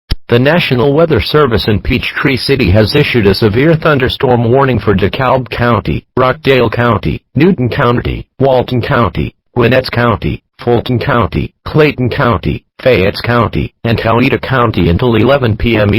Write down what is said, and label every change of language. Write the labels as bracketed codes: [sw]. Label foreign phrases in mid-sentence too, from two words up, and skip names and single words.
[en] The National Weather Service in Peachtree City has issued a severe thunderstorm warning for DeKalb County, Rockdale County, Newton County, Walton County, Gwinnett County, Fulton County, Clayton County, Fayette County, and Coweta County until 11 p.m.